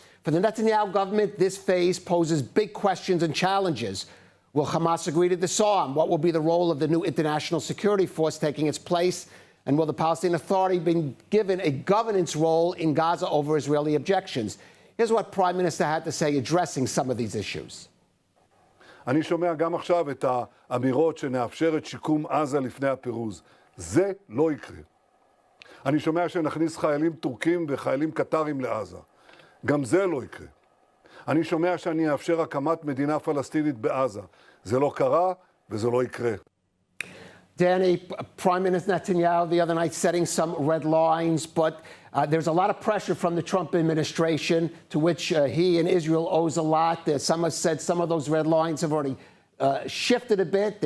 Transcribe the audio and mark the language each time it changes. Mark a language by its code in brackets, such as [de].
[en] For the Netanyahu government, this phase poses big questions and challenges. Will Hamas agree to disarm? What will be the role of the new international security force taking its place? And will the Palestinian Authority be given a governance role in Gaza over Israeli objections? Here's what Prime Minister had to say addressing some of these issues. [he] אני שומע גם עכשיו את האמירות שנאפשר את שיקום עזה לפני הפירוז. זה לא יקרה. אני שומע שנכניס חיילים טורקים וחיילים קטרים לעזה. גם זה לא יקרה. אני שומע שאני אאפשר הקמת מדינה פלסטינית בעזה. זה לא קרה וזה לא יקרה. [en] Danny, Prime Minister Netanyahu the other night setting some red lines, but there's a lot of pressure from the Trump administration to which he and Israel owes a lot. Some have said some of those red lines have already shifted a bit.